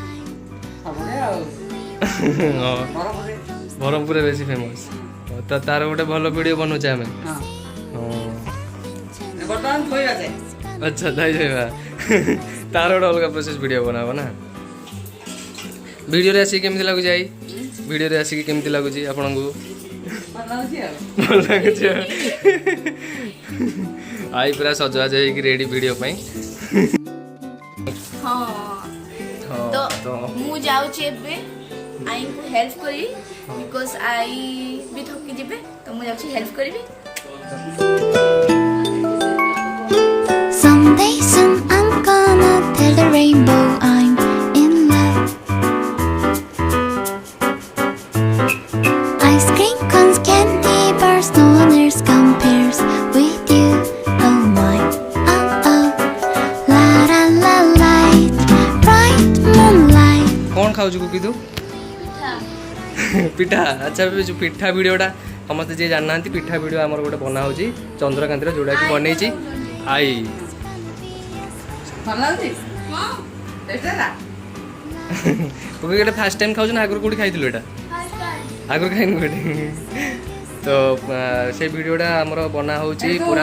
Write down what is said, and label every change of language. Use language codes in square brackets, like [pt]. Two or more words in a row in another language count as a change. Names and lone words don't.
[or] ବ୍ରହ୍ମପୁରରେ ବେଶୀ ଫେମସ୍ ତ ତାର ଗୋଟେ ଭଲ ଭିଡ଼ିଓ ବନଉଛେ ଆମେ ହଁ ଆଚ୍ଛା ଯାଇ ଯାଇବା ତାର ଗୋଟେ ଅଲଗା [en] process video [or] ବନାବ ନା ଭିଡ଼ିଓରେ ଆସିକି କେମିତି ଲାଗୁଛି ଆଇ ଭିଡ଼ିଓରେ ଆସିକି କେମିତି ଲାଗୁଛି ଆପଣଙ୍କୁ ଭଲ ଲାଗୁଛି ଆଇ ପୁରା ସଜବାଜ ହେଇକି [en] ready video [or] ପାଇଁ ହଁ ତ ମୁଁ ଯାଉଛି ଏବେ ଆଈଙ୍କୁ ହେଲ୍ପ କରିବି ବିକଜ ଆଈ ବି ଥକି ଯିବେ ତ ମୁଁ ଯାଉଛି ହେଲ୍ପ କରିବି [en] Someday soon I'm gonna tell the rainbow I'm in love. Ice cream cones, candy bars, no one else compares with you. Oh my, oh oh, la la la light, bright moonlight. [or] କ'ଣ ଖାଉଛୁ କୁକି ତୁ ପିଠା ଆଚ୍ଛା ଯେଉଁ ପିଠା ଭିଡ଼ିଓଟା ସମସ୍ତେ ଯିଏ ଜାଣିନାହାନ୍ତି ପିଠା ଭିଡ଼ିଓ ଆମର ଗୋଟେ ବନା ହେଉଛି ଚନ୍ଦ୍ରକାନ୍ତିର ଯେଉଁଟାକି ବନେଇଛି ଆଇ କୁକି ଏଇଟା [en] first time [or] ଖାଉଛୁ ନା ଆଗରୁ କେଉଁଠି ଖାଇଥିଲୁ ଏଇଟା ଆଗରୁ ଖାଇନି କୋଉଠି ତ ସେ ଭିଡ଼ିଓଟା ଆମର ବନା ହେଉଛି ପୁରା